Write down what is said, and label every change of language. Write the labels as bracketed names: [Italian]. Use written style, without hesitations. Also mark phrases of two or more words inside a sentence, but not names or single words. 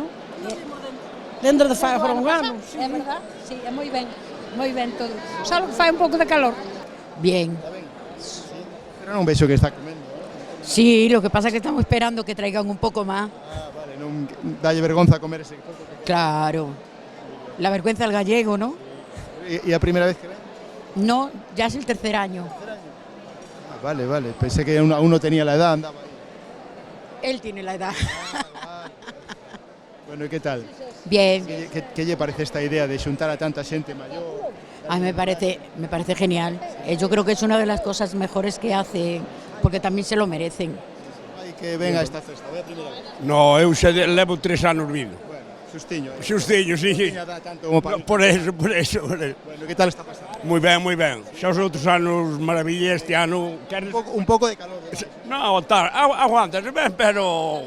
[Galician] Dentro de fai para un ano. Sí. É verdad, sí, é moi ben todo. Só que fai un pouco de calor. [Spanish] Bien. [Galician] Sí, pero non vexo que está comendo. Sí, [Spanish] lo que pasa [Galician] é que estamos esperando que traigan un pouco máis. Ah, vale, non dalle vergonza comer ese pouco. Claro. [Spanish] La vergüenza del gallego, ¿no? [Galician] ¿Y a primeira vez que ven? [Spanish] No, ya es el tercer año. Ah, vale, pensé que uno tenía la edad, andaba ahí. Él tiene la edad. [Galician] Bueno, e que tal? [Spanish] Bien. [Galician] Que lle parece esta idea de xuntar a tanta xente maior? [Spanish] A mí me parece genial. Yo creo que es una de las cosas mejores que hace, porque también se lo merecen. [Galician] Hai que venga esta festa, vai a primeira vez. No, eu xa levo 3 anos vindo. Bueno, xustiño. Xustiño, sí. Tiña dá tanto como para... [Spanish] Por eso. [Galician] Bueno, que tal está pasando? Moi ben. Xa os outros anos maravilla, este ano... Un pouco de calor. No, tal, aguantas ben, pero